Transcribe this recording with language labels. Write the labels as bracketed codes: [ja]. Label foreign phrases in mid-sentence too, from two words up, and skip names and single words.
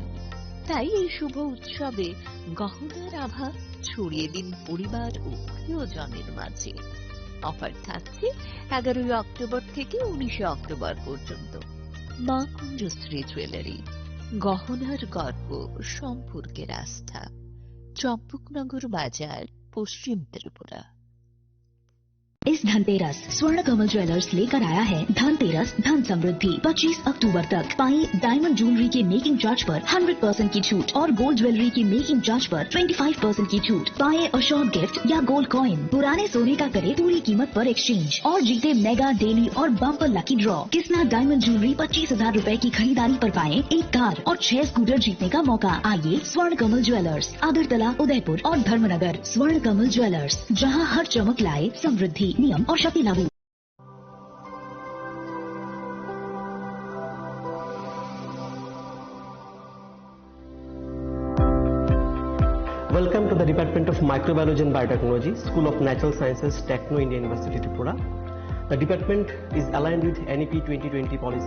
[bn] তাই এই শুভ উৎসবে গহনার আভা ছড়িয়ে দিন পরিবার ও প্রিয়জনের মাঝে। অফার থাকছে 11 অক্টোবর থেকে 19 অক্টোবর পর্যন্ত। মা কুঞ্জশ্রী জুয়েলারি, গহনার গর্ব, সম্পর্কের আস্থা। [hi] चंपकनगर बाजार, पश्चिम त्रिपुरा। इस धनतेरस स्वर्ण कमल ज्वेलर्स लेकर आया है धनतेरस धन समृद्धि। 25 अक्टूबर तक पाएं [en] diamond jewellery [hi] के [en] making charge [hi] पर 100% की छूट और [en] gold jewellery [hi] की [en] making charge [hi] पर 25% की छूट। पाएं [en] assured gift [hi] या [en] gold coin. [hi] पुराने सोने का करे पूरी कीमत पर एक्सचेंज और जीते [en] mega daily [hi] और [en] bumper lucky draw. [hi] किसना डायमंड ज्वेलरी 25,000 रूपए की खरीदारी पर पाएं 1 कार और 6 स्कूटर जीतने का मौका। आइए स्वर्ण कमल ज्वेलर्स, अगरतला, उदयपुर और धर्मनगर। स्वर्ण कमल ज्वेलर्स, जहां हर चमक लाए समृद्धि। नियम और शर्तें लागू। [en] Welcome to the Department of Microbiology and Biotechnology, School of Natural Sciences, Techno India University, Tripura. The department is aligned with NEP 2020 policy.